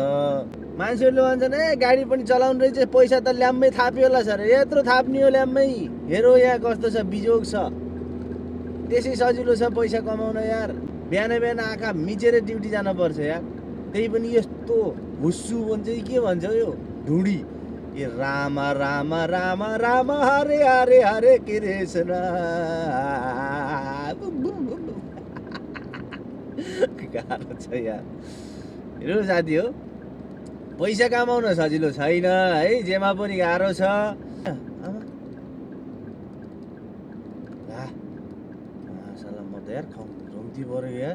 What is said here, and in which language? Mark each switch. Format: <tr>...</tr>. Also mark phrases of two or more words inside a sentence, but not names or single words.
<ne>मान्छेहरूले भन्छन् ए गाडी पनि चलाउनु रहेछ, पैसा त ल्याम्मै थाप्यो होला सर। यत्रो थाप्ने हो ल्याम्मै? हेरो यहाँ कस्तो छ, बिजोग छ। त्यसै सजिलो छ पैसा कमाउन यार। बिहान बिहान आँखा मिचेर ड्युटी जानुपर्छ यार। त्यही पनि यस्तो हुस्सु भन्छ कि के भन्छ यो ढुँडी। ए राम राम राम राम हरे हरे हरे कृष्ण। गाह्रो छ यार। हेर्नु साथी हो, पैसा कमाउन सजिलो छैन है, जेमा पनि गाह्रो छ। साला म त यार खम्ती पऱ्यो यार।</ne>